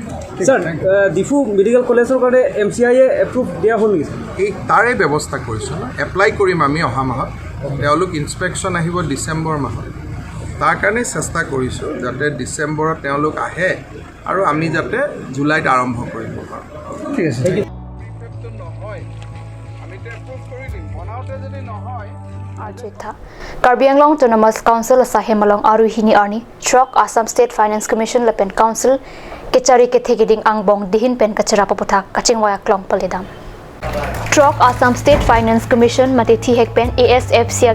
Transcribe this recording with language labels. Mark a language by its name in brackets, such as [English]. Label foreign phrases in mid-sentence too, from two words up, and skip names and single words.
[Assamese] স্যাৰ ডিফু মেডিকেল কলেজৰ কাৰণে MCI এপ্ৰুভ দিয়া হ'ল নেকি এই তাৰে ব্যৱস্থা কৰিছোঁ না এপ্লাই কৰিম আমি অহা মাহত তেওঁলোক ইনস্পেকশ্যন আহিব ডিসেম্বৰ মাহত তাৰ কাৰণে চেষ্টা কৰিছোঁ যাতে ডিসেম্বৰত তেওঁলোক আহে আৰু আমি যাতে জুলাইত আৰম্ভ কৰিব পাৰোঁ ঠিক আছে [Karbi] Karbi Anglong Autonomous Council Asahemalong Aruhini Arni Trok Assam State Finance Commission Lepen Council Kechari Kethegiding Angbong Dihin Pen Kachara Paputhak Kachingwaya Klong Palidam Trok Assam State Finance Commission Matithi Hekpen ASFC